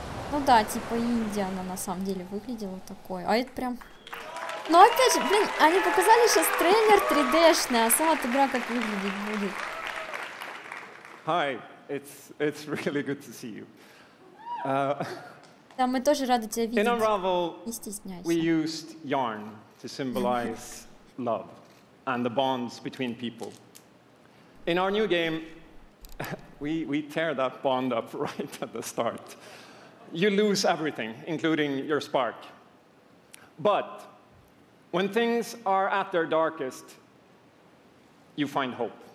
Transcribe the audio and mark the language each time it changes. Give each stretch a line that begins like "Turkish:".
Russian: Ну да, типа Индия она на самом деле выглядела такой. А это прям... Ну опять же, блин, они показали сейчас трейлер 3D-шный, а сама игра как выглядеть будет.
English: Hi, it's really good to see you.
Russian: Да, мы тоже рады тебя видеть.
English: In Unravel,
Russian: Не стесняйся.
English: we used yarn to symbolize love and the bonds between people. In our new game, we tear that bond up right at the start. You lose everything, including your spark. But when things are at their darkest, you find hope.